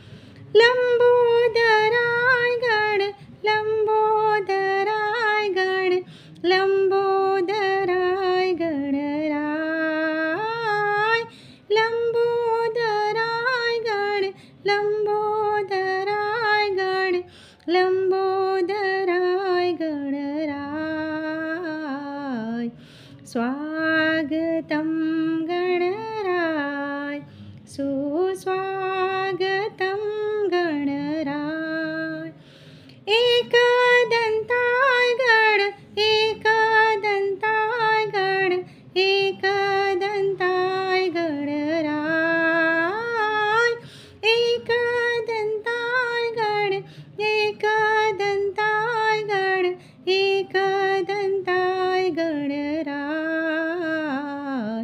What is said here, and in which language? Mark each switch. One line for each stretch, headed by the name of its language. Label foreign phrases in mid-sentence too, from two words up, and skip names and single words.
Sanskrit: लंबोदराय गण, लंबोदराय गण, लंबोदराय गणराय, लंबोदराय गण, लंबोदराय गण, लंबोदराय गणराय.
Hindi: स्वागतम गणराय, सुस्वागतम गणराय.
Sanskrit: एकदंताय गण, एकदंताय गण, एकदंताय गणराय, एकदंताय गण, एकदंताय गण, एकदंताय गणराय.